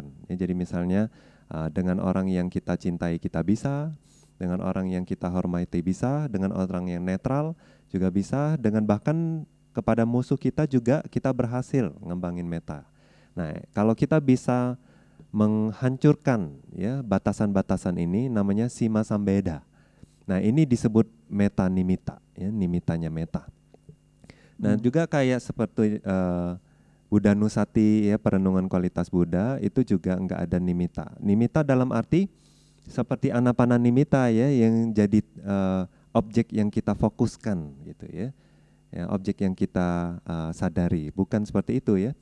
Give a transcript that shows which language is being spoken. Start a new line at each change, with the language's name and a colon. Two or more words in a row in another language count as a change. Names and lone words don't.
Indonesian: Ya, jadi misalnya dengan orang yang kita cintai kita bisa, dengan orang yang kita hormati bisa, dengan orang yang netral juga bisa, dengan bahkan kepada musuh kita juga kita berhasil ngembangin metta. Nah, kalau kita bisa menghancurkan ya batasan-batasan ini namanya
Pali: sima sambeda.
Indonesian: Nah, ini disebut
Pali: metta nimitta,
Indonesian: ya, nimitanya metta. Nah, juga kayak seperti
Pali: Buddha Nusati
Indonesian: ya, perenungan kualitas Buddha itu juga enggak ada nimitta. Nimitta dalam arti seperti
Pali: anapana nimitta
Indonesian: ya, yang jadi objek yang kita fokuskan gitu ya. Ya, objek yang kita sadari, bukan seperti itu ya.